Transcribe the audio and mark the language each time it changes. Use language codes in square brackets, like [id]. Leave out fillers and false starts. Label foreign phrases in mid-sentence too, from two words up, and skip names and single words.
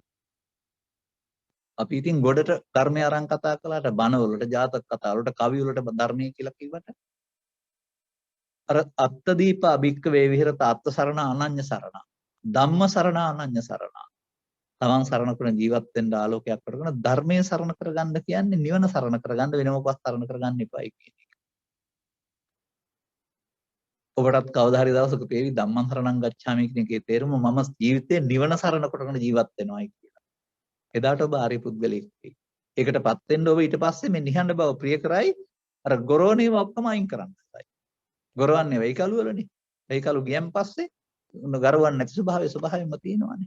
[si] අපි ඉතින් ගොඩට ධර්මය අරන් කතා කළාට බණ වලට ජාතක කතා වලට කවි වලට ධර්මයේ කියලා කිව්වට අර [pi] අත්තදීපා භික්ඛවේ විහෙරත අත්ත සරණ අනඤ්‍ය සරණ ධම්ම සරණ අනඤ්‍ය සරණ [si] තමන් සරණ කරන ජීවත් වෙන්න ආලෝකයක් කරගෙන ධර්මයේ සරණ කරගන්න කියන්නේ නිවන සරණ කරගන්න වෙන මොකක්වත් සරණ කරගන්න එපායි කියන එක. ඔබටත් කවදා හරි දවසක තේවි [pi] ධම්මං සරණං ගච්ඡාමි [si] කියන එකේ තේරුම මම ජීවිතේ නිවන සරණ කොටගෙන ජීවත් වෙනවායි කියලා. එදාට ඔබ ආර්ය පුද්ගලෙක් වෙයි. ඒකටපත් වෙන්න ඔබ ඊට පස්සේ මේ නිහඬ බව ප්‍රිය කරයි අර ගොරෝණේව ඔක්කොම අයින් කරන්න හදයි. ගොරවන්නේ වෙයි කලු වලනේ. වෙයි කලු ගියන් පස්සේ ගරවන්නේ නැති ස්වභාවයෙන්ම තියෙනවානේ.